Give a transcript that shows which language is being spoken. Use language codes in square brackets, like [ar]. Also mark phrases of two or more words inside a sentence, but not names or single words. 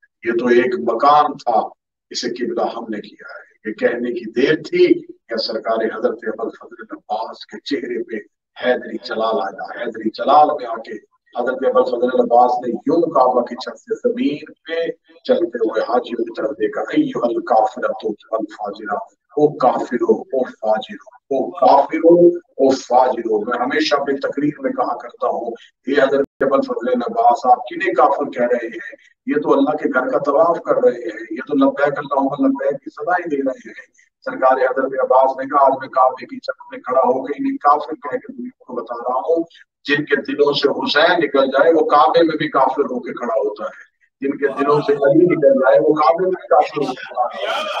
[ur] یہ تو ایک مکان تھا، اسے قبلہ ہم نے کیا ہے. یہ کہنے کی دیر تھی کہ سرکار حضرت ابوالفضل عباس کے چہرے پہ حیدری جلال آیا. حیدری جلال میں آ کے حضرت ابوالفضل عباس نے یوں کعبہ کی چھت سے زمین پہ چلتے ہوئے حاجیوں کی طرف دیکھا، [ar] ایھا الکافرۃ والفاجرہ، [ur] او کافرو او فاجرو، او کافرو او فاجرو. میں ہمیشہ اپنی تقریر میں کہا کرتا ہوں یہ حضرت ابوالفضل عباس آپ کنہیں کافر کہہ رہے ہیں؟ یہ تو اللہ کے گھر کا طواف کر رہے ہیں، یہ تو [ar] لبیک اللہم لبیک [ur] کی صدائیں دے رہے ہیں. سرکار حضرت عباس نے کہا آج میں کعبے کی چھت میں کھڑا ہو کے انہیں کافر کہہ کے دنیا کو بتا رہا ہوں جن کے دلوں سے حسین نکل جائے وہ کعبے میں بھی کافر ہو کے کھڑا ہوتا ہے، جن کے دلوں سے علی نکل جائے وہ کعبے میں بھی کافر ہو کے کھڑا ہوتا ہے.